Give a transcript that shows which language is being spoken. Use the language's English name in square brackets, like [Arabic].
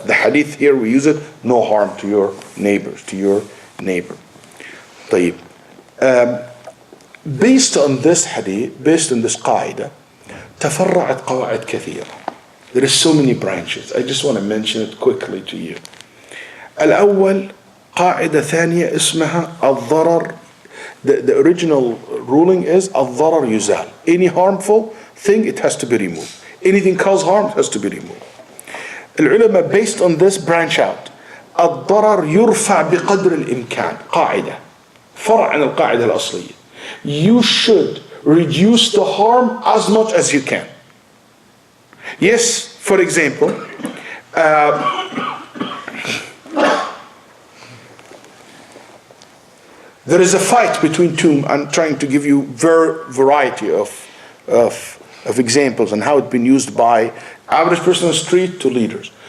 [English] The hadith here, we use it, no harm to your neighbors, to your neighbor. [Arabic] طيب. [English] Based on this hadith, based on this qaida, [Arabic] تفرعت قواعد كثيرة. [English] There are so many branches. I just want to mention it quickly to you. [Arabic] الأول قاعدة ثانية اسمها الضرر. [English] The original ruling is [Arabic] الضرر يزال. [English] Any harmful thing, it has to be removed. Anything cause harm has to be removed. العلماء based on this branch out. [Arabic] الضرر يرفع بقدر الإمكان. قاعدة فرع عن القاعدة الأصلية. [English] You should reduce the harm as much as you can. Yes, for example, there is a fight between two. I'm trying to give you variety of examples and how it's been used by average person on the street to leaders.